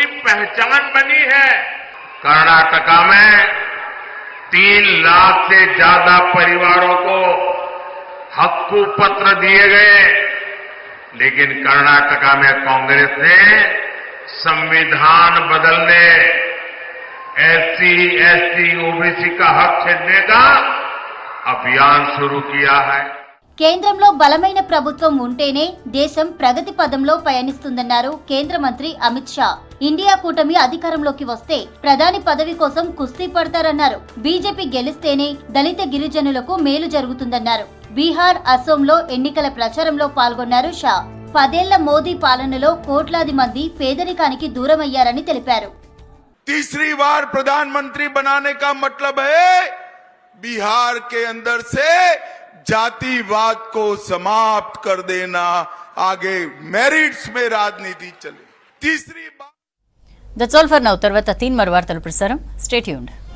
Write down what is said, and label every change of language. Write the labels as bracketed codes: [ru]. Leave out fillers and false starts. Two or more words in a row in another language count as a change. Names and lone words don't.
[hi] पहचान बनी है, कर्नाटका में 3 लाख से ज्यादा परिवारों को हक्कू पत्र दिए गए, लेकिन कर्नाटका में कांग्रेस ने संविधान बदलने, एससी, एसटी, ओबीसी का हक छीनने का अभियान शुरू किया है. [te] కేంద్రంలో బలమైన ప్రభుత్వం ఉంటేనే దేశం ప్రగతి పదంలో పయనిస్తుందన్నారు కేంద్ర మంత్రి అమిత్ షా. ఇండియా కూటమి అధికారంలోకి వస్తే ప్రధాని పదవి కోసం కుస్తీ పడతారన్నారు. బీజేపీ గెలిస్తేనే దళిత గిరిజనులకు మేలు జరుగుతుందన్నారు. బీహార్, అసోంలో ఎన్నికల ప్రచారంలో పాల్గొన్నారు షా. 10 ఏళ్ల మోదీ పాలనలో కోట్లాది మంది పేదరికానికి దూరమయ్యారని తెలిపారు. [hi] तीसरी बार प्रधानमंत्री बनाने का मतलब है बिहार के अंदर से जातिवाद को समाप्त कर देना, आगे मेरिट्स में राजनीति चले. तीसरी बात. [en] That's all for now. [te] తర్వాత 3 వార్తలు ప్రసారం. [en] Stay tuned.